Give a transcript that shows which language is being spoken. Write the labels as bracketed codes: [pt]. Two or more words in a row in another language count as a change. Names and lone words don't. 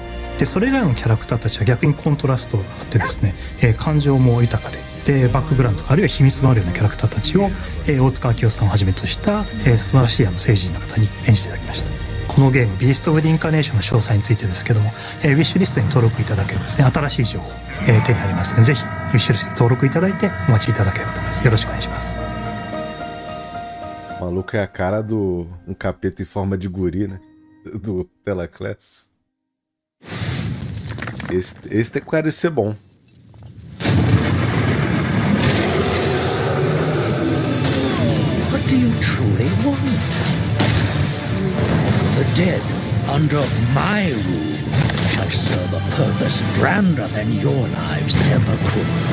[ja] でそれ以外のキャラクターたちは逆にコントラストがあってですね、感情も豊かでバックグラウンドとかあるいは秘密もあるようなキャラクターたちを、大塚明夫さんをはじめとした、素晴らしい政治人の方に演じていただきました。このゲームビースト・オブ・リンカネーションの詳細についてですけども、ウィッシュリストに登録いただければですね、新しい情報、手に入りますので、ぜひウィッシュリストに登録いただいてお待ちいただければと思います。よろしくお願いします。 [pt] O maluco é a cara do... um capeta em forma de guri, né? Do Telaclass. Esse tem cara de ser bom. [en] What do you truly want? The dead, under my rule, shall serve a purpose grander than your lives ever could.